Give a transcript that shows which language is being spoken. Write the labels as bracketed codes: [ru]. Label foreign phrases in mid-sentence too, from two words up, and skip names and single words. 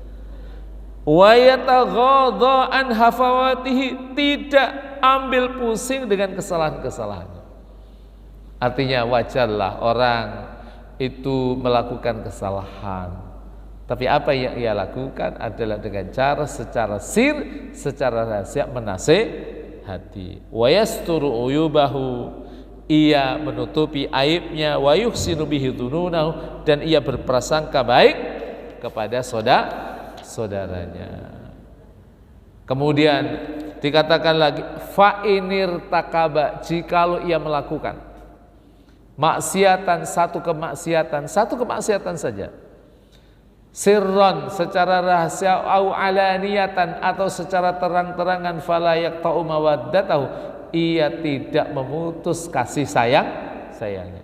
[ar] ويتغاضى عن هفواته, [id] tidak ambil pusing dengan kesalahan-kesalahannya. Artinya wajarlah orang itu melakukan kesalahan, tapi apa yang ia lakukan adalah dengan cara secara secara rahasia menasehati. [ar] ويستر عيوبه, [id] ia menutupi aibnya. [ar] ويحسن به ظنونه, [id] dan ia berprasangka baik kepada saudaranya. Kemudian dikatakan lagi [ar] فإن ارتكب, [id] jikalau ia melakukan maksiatan, satu kemaksiatan saja, sirron secara rahasia, [ar] أو علانية [id] atau secara terang-terangan, [ar] فلا يقطع مودته, [id] ia tidak memutus kasih sayangnya.